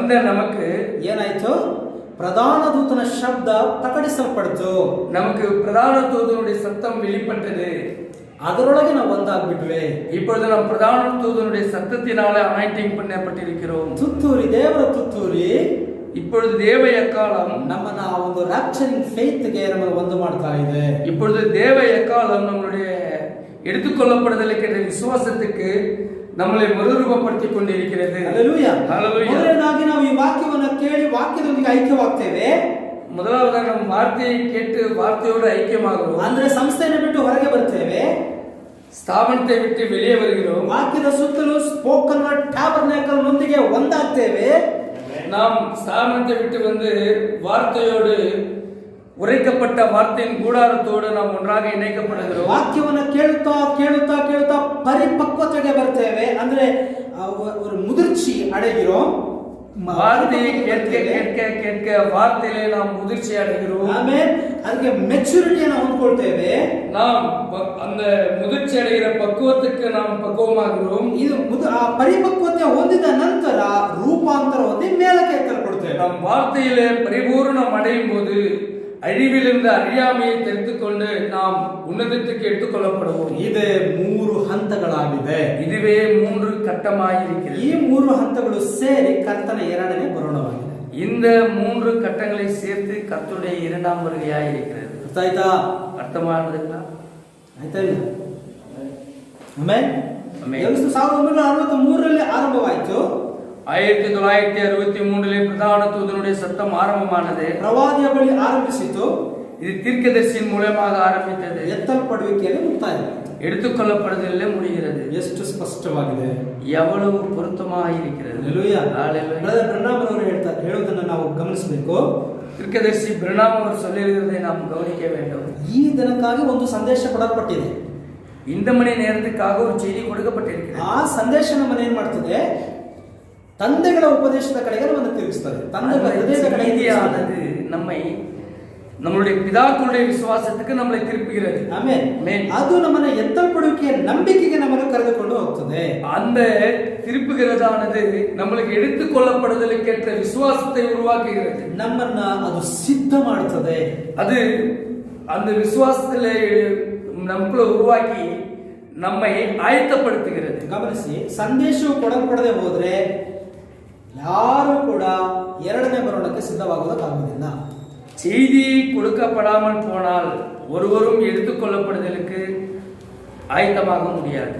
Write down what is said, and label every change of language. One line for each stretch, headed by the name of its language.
Tamil: நமக்கு
Kannada: ಏನಾಯ್ತು? ಪ್ರಧಾನ ದೂತನ ಶಬ್ದ ಪ್ರಕಟಿಸಲ್ಪಡ್ತು.
Tamil: நமக்கு பிரதான தூதனுடைய சத்தம் வெளிப்பட்டது.
Kannada: ಅದರೊಳಗೆ ನಾವು ಒಂದಾಗ್ಬಿಟ್ವಿ.
Tamil: இப்பொழுது நாம் பிரதான தூதனுடைய சத்தத்தினால அனாயிண்டிங் பண்ணப்பட்டிருக்கிறோம்.
Kannada: ತುತ್ತೂರಿ, ದೇವರ ತುತ್ತೂರಿ
Tamil: இப்பொழுது தேவ எக்காலம்
Kannada: ನಮ್ಮನ್ನ ಆ ಒಂದು ರ್ಯಾಪ್ಚರಿಂಗ್ ಫೇತ್ಗೆ ನಮ್ಮನ್ನು ಒಂದು ಮಾಡ್ತಾ ಇದೆ.
Tamil: இப்பொழுது தேவ எக்காலம் நம்மளுடைய எடுத்துக்கொள்ளப்படுதலுக்கு விசுவாசத்துக்கு நம்மளை மறுரூபப்படுத்திக் கொண்டிருக்கிறது.
Kannada: ಹಲ್ಲೆಲೂಯಾ.
Tamil: ஹalleluya.
Kannada: ಮೊದಲನೇದಾಗಿ ನಾವು ಈ ವಾಕ್ಯವನ್ನು ಕೇಳಿ ವಾಕ್ಯದೊಂದಿಗೆ ಐಕ್ಯವಾಗ್ತೇವೆ.
Tamil: முதலாவதாக நம்ம வார்த்தையை கேட்டு வார்த்தையோடு ஐக்கியமாகிறோம்.
Kannada: ಅಂದ್ರೆ ಸಂಸ್ಥೆಯನ್ನು ಬಿಟ್ಟು ಹೊರಗೆ ಬರ್ತೇವೆ.
Tamil: ஸ்தாபனத்தை விட்டு வெளியே வருகிறோம்.
Kannada: ವಾಕ್ಯದ ಸುತ್ತಲೂ ಸ್ಪೋಕನ್ ವರ್ಡ್ ಟ್ಯಾಬರ್ನಾಕಲ್ ನೊಂದಿಗೆ ಒಂದಾಗ್ತೇವೆ.
Tamil: நாம் ஸ்தாபனத்தை விட்டு வந்து வார்த்தையோடு உரைக்கப்பட்ட வார்த்தையின் கூடாரத்தோடு நாம் ஒன்றாக இணைக்கப்படுகிறோம்.
Kannada: ವಾಕ್ಯವನ್ನು ಕೇಳುತ್ತಾ ಕೇಳುತ್ತಾ ಕೇಳುತ್ತಾ ಪರಿಪಕ್ವತೆಗೆ ಬರ್ತೇವೆ. ಅಂದ್ರೆ
Tamil: ஒரு முதிர்ச்சி அடைகிறோம். வார்த்தையை கேட்க கேட்க கேட்க வார்த்தையிலே நாம் முதிர்ச்சி அடைகிறோம்.
Kannada: ಆಮೇಲೆ ಅದಕ್ಕೆ ಮೆಚುರಿಟಿಯನ್ನು ಹೊಂದ್ಕೊಳ್ತೇವೆ.
Tamil: நாம் அந்த முதிர்ச்சி அடைகிற பக்குவத்துக்கு நாம் பக்குவமாகிறோம்.
Kannada: ಇದು ಆ ಪರಿಪಕ್ವತೆ ಹೊಂದಿದ ನಂತರ ರೂಪಾಂತರ ಹೊಂದಿ ಮೇಲಕ್ಕೆ ಎತ್ತಲ್ಪಡುತ್ತೇವೆ.
Tamil: நம் வார்த்தையிலே பரிபூர்ணம் அடையும் போது அழிவிலிருந்து அறியாமையை தெரிந்துக்கொண்டு நாம் உன்னதத்துக்கு எடுத்துக்கொள்ளப்படுவோம்.
Kannada: ಇದು 3 ಹಂತಗಳಾಗಿದೆ.
Tamil: இதுவே 3 கட்டமாயிருக்கிறது.
Kannada: ಈ 3 ಹಂತಗಳು ಸೇರಿ ಕರ್ತನ ಎರಡನೇ ಬರೋಣವಾಗಿದೆ.
Tamil: இந்த 3 கட்டங்களை சேர்த்து கர்த்தருடைய இரண்டாம் வருகையாயிருக்கிறது.
Kannada: ಅರ್ಥಾಯ್ತಾ?
Tamil: அர்த்தமானதுங்களா?
Kannada: ಆಯ್ತಾ ಇಲ್ಲ? ಆಮೆನ್. ಆಮೆನ್. 1963ರಲ್ಲಿ ಆರಂಭವಾಯಿತು.
Tamil: 1963 பிரதான தூதனுடைய சத்தம் ஆரம்பமானது.
Kannada: ಪ್ರವಾದಿಯ ಬಳಿ ಆರಂಭಿಸಿತು.
Tamil: இது தீர்க்கதரிசியின் மூலமாக ஆரம்பித்தது.
Kannada: ಎತ್ತಲ್ಪಡುವಿಕೆಯಲ್ಲಿ ಮುಕ್ತಾಯ.
Tamil: எடுத்துக்கொள்ளப்படுதலே முடிகிறது.
Kannada: ಎಷ್ಟು ಸ್ಪಷ್ಟವಾಗಿದೆ,
Tamil: எவ்வளவு பொருத்தமாக இருக்கிறது.
Kannada: ಹಲ್ಲೆಲೂಯಾ.
Tamil: ஹalleluya.
Kannada: ಬ್ರದರ್ ಬ್ರಹ್ನಾಮ್ ಅವರು ಹೇಳುವುದನ್ನು ನಾವು ಗಮನಿಸಬೇಕು.
Tamil: தீர்க்கதரிசி பிரணாம் அவர் சொல்லியிருக்கிறதை நாம் கவனிக்க வேண்டும்.
Kannada: ಈ ದಿನಕ್ಕಾಗಿ ಒಂದು ಸಂದೇಶ ಕೊಡಲ್ಪಟ್ಟಿದೆ.
Tamil: இந்த மணி நேரத்துக்காக ஒரு செய்தி கொடுக்கப்பட்டிருக்கிறது.
Kannada: ಆ ಸಂದೇಶ ನಮ್ಮನ್ನು ಏನ್ ಮಾಡ್ತದೆ? ತಂದೆಗಳ ಉಪದೇಶದ ಕಡೆಗೆ ನಮ್ಮನ್ನು ತಿರುಗಿಸ್ತದೆ. ತಂದೆಗಳ ಹೃದಯದ ಕಡೆಗೆ
Tamil: செய்தியானது நம்மை நம்மளுடைய பிதாக்களுடைய விசுவாசத்துக்கு நம்மளை திருப்புகிறது.
Kannada: ಆಮೇಲೆ ಅದು ನಮ್ಮನ್ನ ಎತ್ತಲ್ಪಡುವಿಕೆಯ ನಂಬಿಕೆಗೆ ನಮ್ಮನ್ನು ಕರೆದುಕೊಂಡು ಹೋಗ್ತದೆ.
Tamil: அந்த திருப்புகிறதானது நம்மளுக்கு எடுத்துக்கொள்ளப்படுதலுக்கேற்ற விசுவாசத்தை உருவாக்குகிறது.
Kannada: ನಮ್ಮನ್ನ ಅದು ಸಿದ್ಧ ಮಾಡುತ್ತದೆ.
Tamil: அது அந்த விசுவாசத்திலே நமக்குள்ள உருவாக்கி நம்மை ஆயத்தப்படுத்துகிறது.
Kannada: ಗಮನಿಸಿ, ಸಂದೇಶವು ಕೊಡಲ್ಪಡದೆ ಹೋದ್ರೆ ಯಾರು ಕೂಡ ಎರಡನೇ ಬರೋಣಕ್ಕೆ ಸಿದ್ಧವಾಗುವುದಕ್ಕಾಗುವುದಿಲ್ಲ.
Tamil: செய்தி கொடுக்கப்படாமல் போனால் ஒருவரும் எடுத்துக்கொள்ளப்படுதலுக்கு ஆயத்தமாக முடியாது.